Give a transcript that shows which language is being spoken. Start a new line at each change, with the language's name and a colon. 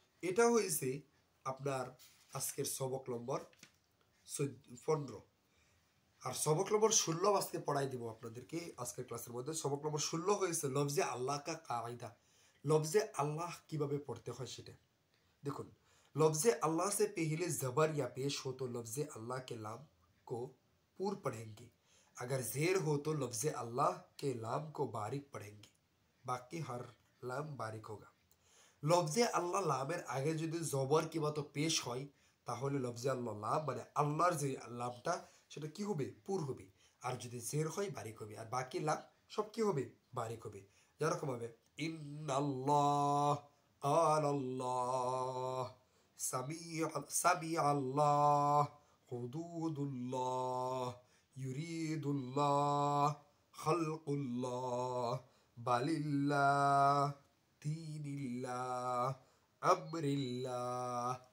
Bangla: এটা হয়েছে আপনার আজকের সবক নম্বর 15। আর সবক নম্বর 16 আজকে পড়াই দিব আপনাদেরকে আজকের ক্লাসের মধ্যে। সবক নম্বর 16 হয়েছে লফজে আল্লাহ কা কায়দা, লফজে আল্লাহ কিভাবে পড়তে হয় সেটা।
Hindi: देखो लफ्ज़ अल्लाह से पहले ज़बर या पेश हो तो लफ्ज़ अल्लाह के लाम को पूर पढ़ेंगे, अगर जेर हो तो लफ्ज़ अल्लाह के लाम को बारीक पढ़ेंगे, बाकी हर लाम बारीक होगा।
Bangla: लफ्ज़े আল্লাহ লামের আগে যদি জবর কিংবা তো পেশ হয় তাহলে লফজে আল্লাহ লাম মানে আল্লাহর যে লামটা সেটা কি হবে পুর হবে, আর যদি জের হয় বারিক হবে, আর বাকি লাম সব কি হবে বারিক হবে। যেরকম হবে ইন্নাল্লাহ আল্লাহ সামি সামি আল্লাহ হুদুদুল্লাহ ইউরিদুল্লাহ খালকুল্লাহ বালিল্লাহ দিনিল্লাহ আমরিল্লাহ।